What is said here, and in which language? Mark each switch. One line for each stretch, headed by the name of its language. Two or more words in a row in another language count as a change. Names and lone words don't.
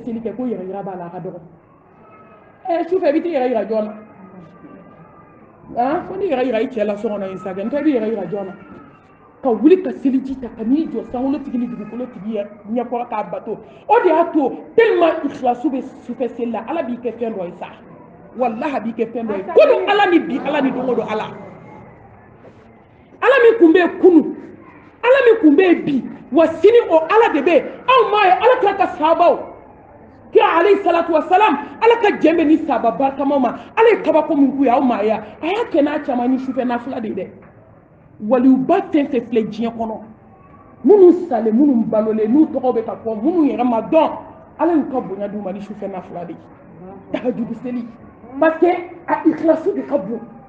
Bambara: seli kɛ ko yɛrɛ yira b'a la a ka dɔgɔ sufɛ i bɛ t'i yɛrɛ yira jɔn na fo n'i yɛrɛ yira i cɛ la so kɔnɔ yen sa kɛ n tɛ i b'i yɛrɛ yira jɔn na ka wuli ka seliji ta ka n'i jɔ sankolotigi ni dugukolotigi ɲɛkɔrɔ k'a bato o de y'a to tellement ikhlasu bɛ sufɛ seli la ala b'i kɛ fɛn dɔ ye sa wallahi a b'i kɛ fɛn dɔ ye ko don ala ni bi ala ni don o don ala be kunu ala min kun be bi wa sini o ala de be aw ma ye ala kira ka sahabaw kira
Arabic: عليه الصلاة والسلام
Bambara: ala ka jembe ni sahaba barkama ma ala ye kabako min k'u ye aw ma ye a y'a kɛ n'a caman ni sufɛ nafila de dɛ waliba fɛn fɛn filɛ diɲɛ kɔnɔ minnu salen minnu balolen n'u tɔgɔ bɛ ka fɔ minnu yɛrɛ ma dɔn ala y'u ka bonya d'u ma ni sufɛ nafila de ye tahajudi seli
French: parce que
Bambara: a ikhlasu de ka bon